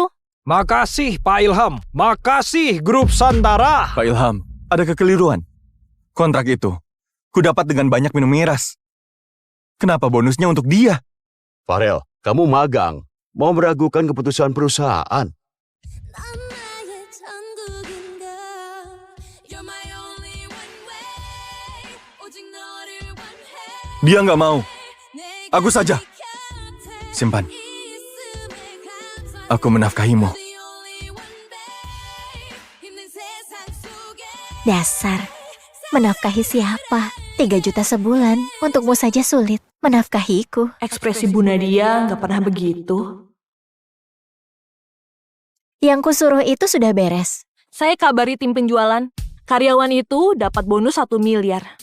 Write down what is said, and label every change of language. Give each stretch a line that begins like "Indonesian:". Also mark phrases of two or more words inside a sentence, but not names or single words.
Indonesian: Makasih Pak Ilham. Makasih Grup Santara. Pak Ilham, ada kekeliruan. Kontrak itu, ku dapat dengan banyak minum miras. Kenapa bonusnya untuk dia? Farel, kamu magang. Mau meragukan keputusan perusahaan.
Korean: 난 나의 천국인가
English: You're my only one way
Korean: 오직 너를 원해
Indonesian: Dia nggak mau.
Korean: 내가
Indonesian: Aku saja.
Korean: 네 곁에
Indonesian: Simpan.
Korean: 있음에 감사해
Indonesian: Aku menafkahimu.
English: The only one, babe.
Korean: 힘든 세상 속에
Indonesian: Dasar, menafkahi siapa? 3 juta sebulan, untukmu saja sulit. Menafkahiku. Ekspresi Bu Nadia nggak pernah begitu. Yang kusuruh itu sudah beres. Saya kabari tim penjualan. Karyawan itu dapat bonus 1 miliar.